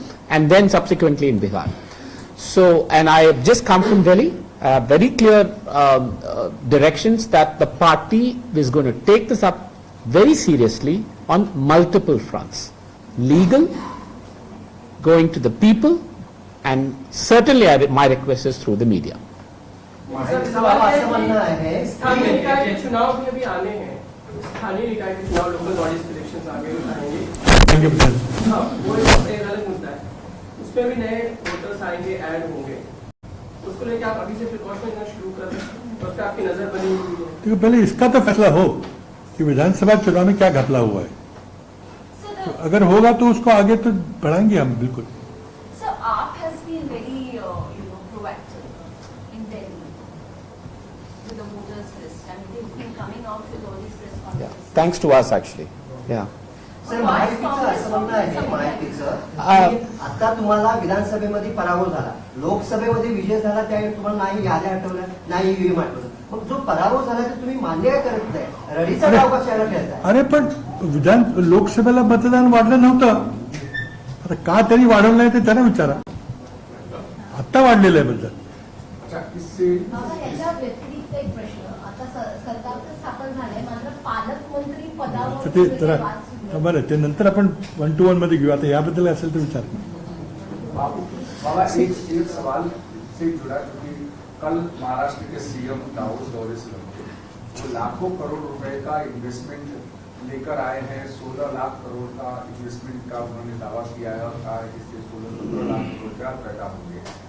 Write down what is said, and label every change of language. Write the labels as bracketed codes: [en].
[en] And then subsequently in Bihar. So, and I have just come from Delhi, very clear directions that the party is going to take this up very seriously on multiple fronts. Legal, going to the people, and certainly my request is through the media. [hi] Sir, सवाल है स्थानीय निकाय के चुनाव भी अभी आने हैं। स्थानीय निकाय के चुनाव, लोकल बॉडीज इलेक्शंस आगे आएंगे। हाँ, वो एक अलग मुद्दा है। उसमें भी नए वोटर्स आएंगे, ऐड होंगे। उसको लेकर आप अभी से प्रिकॉशन लेना शुरू कर रहे हैं। उस पर आपकी नजर बनी हुई है। तो पहले इसका तो फैसला हो कि विधानसभा चुनाव में क्या घपला हुआ है। तो अगर होगा तो उसको आगे तो बढ़ाएंगे हम बिल्कुल। [en] So AAP has been very proactive in Delhi with the voters list, and they've been coming out with all these press conferences. Thanks to us actually. Yeah. [mr] Sir, महायुतीचं असं म्हणणं आहे, महायुतीचं की आता तुम्हाला विधानसभेमध्ये पराभव झाला, लोकसभेमध्ये विजय झाला, त्यावेळी तुम्हाला नाही याद्या आठवल्या, नाही ईव्हीएम आठवलं. मग जो पराभव झाला तर तुम्ही मान्य काय करत नाही, रडीचा डाव कशाला खेळताय? अरे पण लोकसभेला मतदान वाढलं नव्हतं, आता का तरी वाढवलं नाही ते त्यांना विचारा. आता वाढलेलं आहे मतदान. याच्या व्यतिरिक्त एक प्रश्न, आता सरकारचं स्थापन झालंय, मात्र पालकमंत्री पदावर ते जरा बरं, ते नंतर आपण 1 to 1 मध्ये घेऊ. आता याबद्दल असेल तर विचार. [hi] बाबा, एक सवाल से जुड़ा, क्योंकि कल महाराष्ट्र के सीएम दावोस दौरे से लौटे, वो लाखों करोड़ रुपए का इन्वेस्टमेंट लेकर आए हैं। 16 लाख करोड़ का इन्वेस्टमेंट का उन्होंने दावा किया है और कहा है कि इससे 16-17 लाख रोजगार पैदा होंगे।